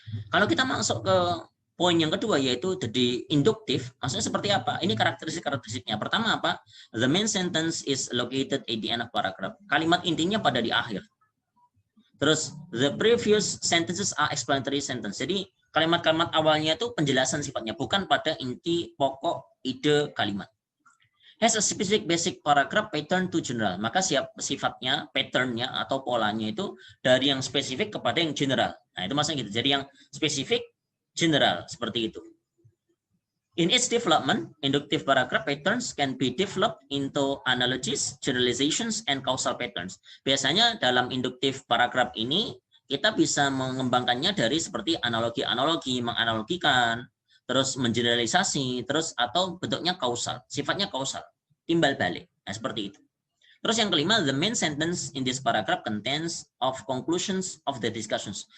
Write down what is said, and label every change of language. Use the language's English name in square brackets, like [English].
[Indonesian] Kalau kita masuk ke poin yang kedua, yaitu jadi induktif, maksudnya seperti apa? Ini karakteristiknya. Pertama apa? [English] The main sentence is located at the end of paragraph. [Indonesian] Kalimat intinya pada di akhir. [English] Terus the previous sentences are explanatory sentence. [Indonesian] Jadi kalimat-kalimat awalnya itu penjelasan sifatnya, bukan pada inti pokok ide kalimat. [English] Has a specific basic paragraph pattern to general. [Indonesian] Maka sifatnya, patternnya atau polanya itu dari yang spesifik kepada yang general. Nah, itu maksudnya gitu. Jadi yang spesifik, general, seperti itu. [English] In its development, inductive paragraph patterns can be developed into analogies, generalizations, and causal patterns. [Indonesian] Biasanya dalam inductive paragraph ini, kita bisa mengembangkannya dari seperti analogi-analogi, menganalogikan, terus mengeneralisasi, terus atau bentuknya kausal, sifatnya kausal, timbal balik. Nah, seperti itu. Terus yang kelima, [English] the main sentence in this paragraph contains of conclusions of the discussions.